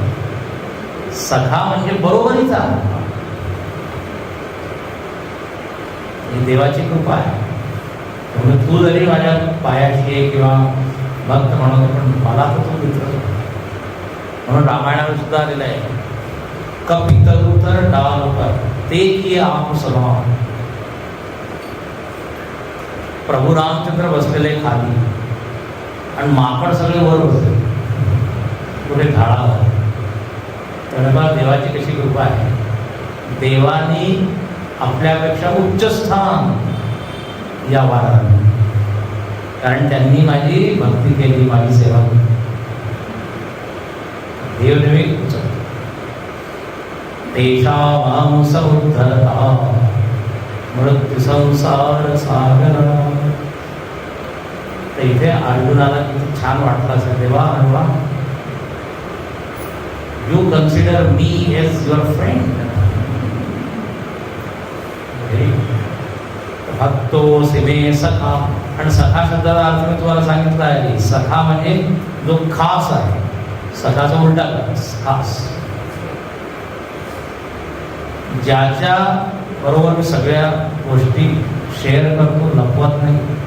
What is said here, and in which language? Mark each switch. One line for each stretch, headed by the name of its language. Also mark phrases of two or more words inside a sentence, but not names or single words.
Marathi: सखा म्हणजे बरोबरीचा, ही देवाची कृपा आहे. त्यामुळे तू जरी माझ्या पायाची आहे किंवा भक्त म्हणतो, पण मला तर तू मित्र. म्हणून रामायणावर सुद्धा आलेलं आहे,
Awadhi: कपितरु तर डाल पर ते की आप स्वभाव.
Marathi: प्रभू रामचंद्र बसलेले खाली आणि माकड सगळे वर बसले कुठे झाडावर. तर देवाची कशी कृपा आहे, देवानी आपल्यापेक्षा उच्च स्थान या वारांनी, कारण त्यांनी माझी भक्ती केली, माझी सेवा केली. देव नेहमी उचलतो.
Sanskrit: तेषां समुद्धरता मृत्यू संसार सागर.
Marathi: तर इथे अर्जुनाला किती छान वाटलं असेल, देवा अर्वा
English: you consider me as your friend.
Sanskrit: भक्तोऽसि मे सखा.
Marathi: आणि सखा शब्दाचा अर्थ मी तुम्हाला सांगितला आहे, सखा म्हणजे जो खास आहे. सखाचा उलटा खास, ज्याच्या बरोबर मी सगळ्या गोष्टी शेअर करतो, लपवत नाही.